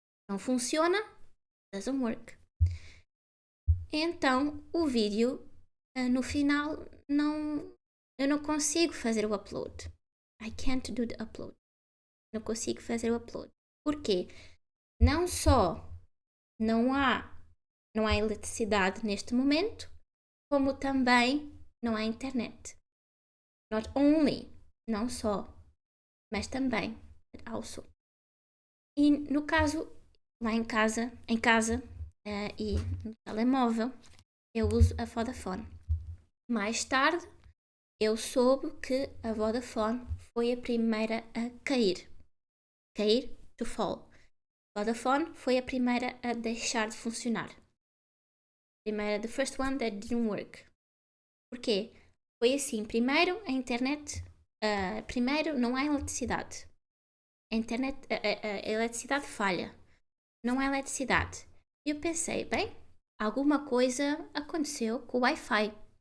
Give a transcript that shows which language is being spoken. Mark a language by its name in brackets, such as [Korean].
[Portuguese] Não funciona, [English] doesn't work. [Portuguese] Então o vídeo, no final, eu não consigo fazer o upload. [English] I can't do the upload. [Portuguese] Não consigo fazer o upload. Porquê? Não só não há eletricidade neste momento, como também não há internet. Not only, não só, mas também, also. E no caso, lá em casa e no telemóvel, eu uso a Vodafone. Mais tarde, eu soube que a Vodafone foi a primeira a cair. Cair, to fall. Vodafone foi a primeira a deixar de funcionar. [English] The first one that didn't work. [Portuguese] Porquê? Foi assim, primeiro a internet, primeiro não há eletricidade. A eletricidade falha. Não há eletricidade. E eu pensei, bem, alguma coisa aconteceu com o Wi-Fi.